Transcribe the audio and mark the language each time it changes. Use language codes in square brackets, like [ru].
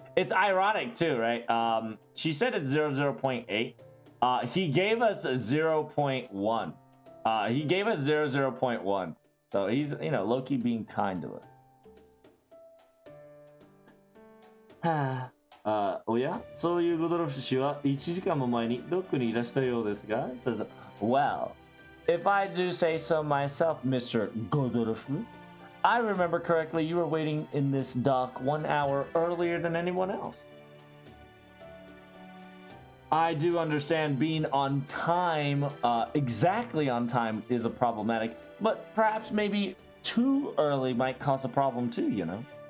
[en] It's ironic too, right? She said it's 0.8. He gave us a 0.1. He gave us 0.1. So he's, you know, low-key being kind to us. [ja] おや、そういうゴドロフ氏は1時間も前にドックにいらしたようですが、 [en] it says, well, if I do say so myself, Mr. Godolph, I remember correctly, you were waiting in this dock 1 hour earlier than anyone else. I do understand being on time, exactly on time, is a problematic, but perhaps maybe too early might cause a problem too, you know?